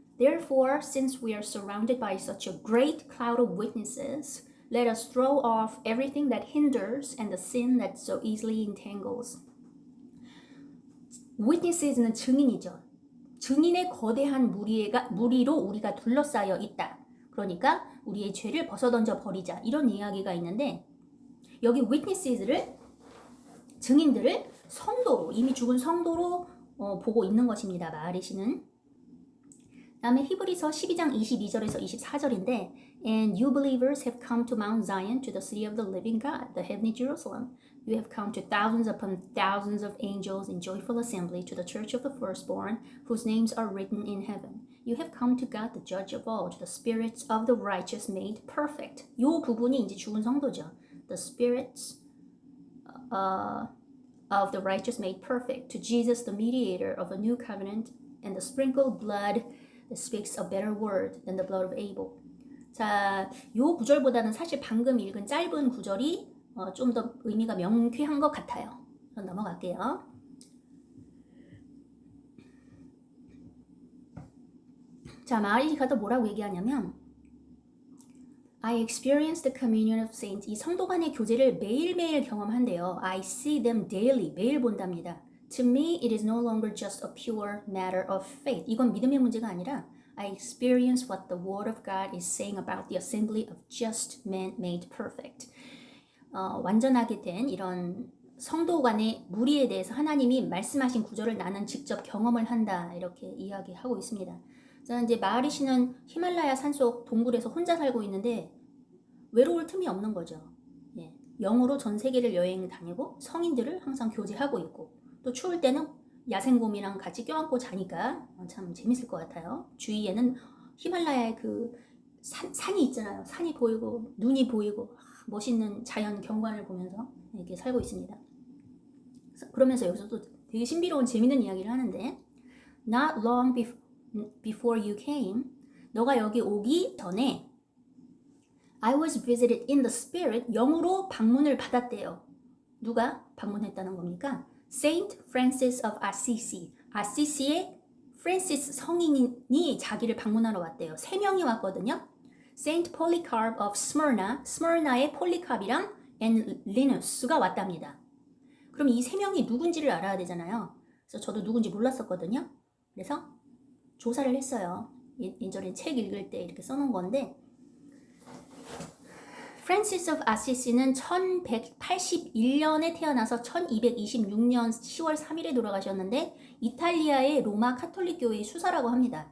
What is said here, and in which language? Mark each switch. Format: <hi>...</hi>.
<en>Therefore, since we are surrounded by such a great cloud of witnesses, let us throw off everything that hinders and the sin that so easily entangles.</en> <ko>Witnesses는 증인이죠. 증인의 거대한 무리로 우리가 둘러싸여 있다. 그러니까 우리의 죄를 벗어던져 버리자 이런 이야기가 있는데 여기 witnesses를 증인들을 성도로 이미 죽은 성도로 보고 있는 것입니다. 마하리시는. 다음에 히브리서 12장 22절에서 24절인데</ko> <en>And you believers have come to Mount Zion, to the city of the living God, the heavenly Jerusalem. You have come to thousands upon thousands of angels in joyful assembly, to the church of the firstborn, whose names are written in heaven. You have come to God, the judge of all, to the spirits of the righteous made perfect.</en> <ko>요 부분이 이제 죽은 성도죠.</ko> <en>The spirits of the righteous made perfect, to Jesus, the mediator of a new covenant, and the sprinkled blood that speaks a better word than the blood of Abel.</en> <ko>자, 요 구절보다는 사실 방금 읽은 짧은 구절이 좀 더 의미가 명쾌한 것 같아요. 그럼 넘어갈게요. 자, 마하리시가 또 뭐라고 얘기하냐면</ko> <en>I experience the communion of saints.</en> <ko>이 성도 간의 교제를 매일매일 경험한대요.</ko> <en>I see them daily.</en> <ko>매일 본답니다.</ko> <en>To me, it is no longer just a pure matter of faith.</en> <ko>이건 믿음의 문제가 아니라</ko> <en>I experience what the Word of God is saying about the assembly of just men made perfect.</en> <ko>완전하게 된 이런 성도 간의 무리에 대해서 하나님이 말씀하신 구절을 나는 직접 경험을 한다. 이렇게 이야기하고 있습니다. 자, 이제 마하리시는 히말라야 산속 동굴에서 혼자 살고 있는데 외로울 틈이 없는 거죠. 예, 영으로 전 세계를 여행 다니고 성인들을 항상 교제하고 있고 또 추울 때는 야생곰이랑 같이 껴안고 자니까 참 재밌을 것 같아요. 주위에는 히말라야의 그 산이 있잖아요. 산이 보이고 눈이 보이고 멋있는 자연 경관을 보면서 이렇게 살고 있습니다. 그러면서 여기서 또 되게 신비로운 재밌는 이야기를 하는데</ko> <en>Not long before you came,</en> <ko>너가 여기 오기 전에</ko> <en>I was visited in the spirit,</en> <ko>영으로 방문을 받았대요. 누가 방문했다는 겁니까? Saint Francis of Assisi, 아시시의 프랜시스 성인이 자기를 방문하러 왔대요. 3명이 왔거든요. Saint Polycarp of Smyrna, 스머나의 폴리캅이랑 and Linus가 왔답니다. 그럼 이 3명이 누군지를 알아야 되잖아요. 그래서 저도 누군지 몰랐었거든요. 그래서 조사를 했어요. 예전에 책 읽을 때 이렇게 써놓은 건데 프랜시스 오브 아시시는 1181년에 태어나서 1226년 10월 3일에 돌아가셨는데 이탈리아의 로마 카톨릭 교회의 수사라고 합니다.</ko>